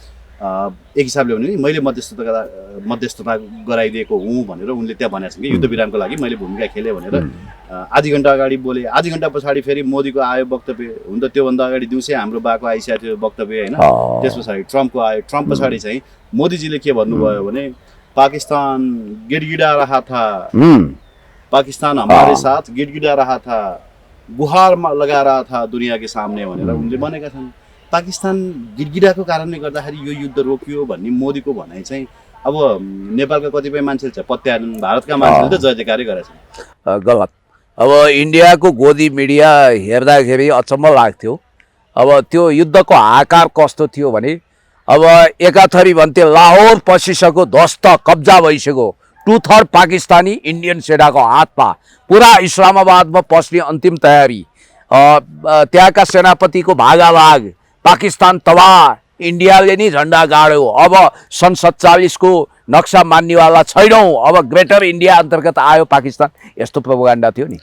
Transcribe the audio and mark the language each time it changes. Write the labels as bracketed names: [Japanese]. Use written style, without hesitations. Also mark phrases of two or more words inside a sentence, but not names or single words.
[Nepali] एक हिसाबले भने मैले मध्यस्थता गराइदिएको हुँ भनेर उनले त्यहाँ भनेको छ कि युद्ध विरामको लागि मैले भूमिका खेलेँ भनेर। आधी घन्टा अगाडि बोले, आधी घन्टा पछाडि फेरि मोदीको आयो वक्तव्य, हुन त त्योभन्दा अगाडि दिउँसै हाम्रो बाको आइसकेको थियो वक्तव्य होइन। त्यस पछाडि ट्रम्पको आयो, ट्रम्प पछाडि चाहिँ मोदीजीले के भन्नुभयो भने [Hindi] पाकिस्तान गिडगिडा रहा था, पाकिस्तान हमारे साथ गिडगिडा रहा था, गुहार लगा रहा था दुनिया के सामने [Nepali] भनेर उनले भनेका छन्। पाकिस्तान गिडगिडाको कारणले गर्दाखेरि यो युद्ध रोकियो भन्ने मोदीको भनाइ चाहिँ अब नेपालका कतिपय मान्छेले चाहिँ पत्याएनन्, भारतका मान्छेले त जय जयकारै गरेछन्। गलत। अब इन्डियाको गोदी मिडिया हेर्दाखेरि अचम्म लाग्थ्यो। अब त्यो युद्धको आकार कस्तो थियो भने अब एकाथरी भन्थे लाहोर पसिसक्यो, ध्वस्त कब्जा भइसक्यो, 2/3 पाकिस्तानी इन्डियन सेनाको हातमा, पुरा इस्लामाबादमा पस्ने अन्तिम तयारी, त्यहाँका सेनापतिको भागाभाग, पाकिस्तान तबाह, इन्डियाले नि झन्डा गाड्यो, अब सन् 47 को नक्सा मान्नेवाला छैनौँ, अब [English] Greater India [Nepali] अन्तर्गत आयो पाकिस्तान, यस्तो प्रोपोगन्डा थियो नि।